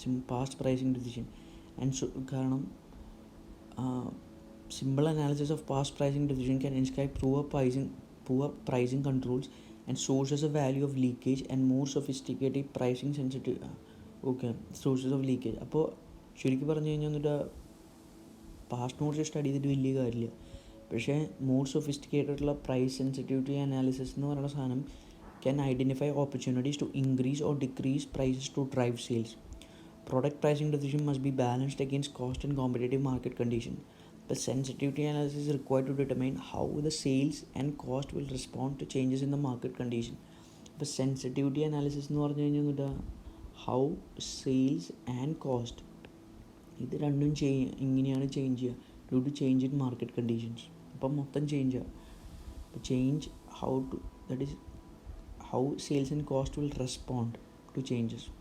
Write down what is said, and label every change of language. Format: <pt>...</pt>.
<en>Past pricing decision കാരണം simple analysis of past pricing decision can inscribe poor pricing controls and sources of value of leakage and more sophisticated pricing sensitive sources of leakage.</en> <ml>അപ്പോൾ ശരിക്കും പറഞ്ഞു കഴിഞ്ഞാൽ എന്നിട്ട് പാസ്റ്റിനെ കുറിച്ച് study ചെയ്തിട്ട് വലിയ കാര്യമില്ല. പക്ഷേ മോർ സൊഫിസ്റ്റിക്കേറ്റഡുള്ള പ്രൈസ് സെൻസിറ്റിവിറ്റി അനാലിസിസ് എന്ന് പറയുന്ന സാധനം</ml> <en>can identify opportunities to increase or decrease prices to drive sales. Product pricing decision must be balanced against cost and competitive market condition. The sensitivity analysis is required to determine how the sales and cost will respond to changes in the market condition. The sensitivity analysis</en> <ml>എന്ന് പറഞ്ഞു കഴിഞ്ഞാൽ</ml> <en>how sales and cost</en> <ml>ഇത് രണ്ടും ഇങ്ങനെയാണ്</ml> <en>Change ചെയ്യുക due to change in market conditions.</en> <ml>അപ്പം മൊത്തം change ആവുക.</ml> <en>അപ്പോൾ change that is how sales and cost will respond to changes.</en>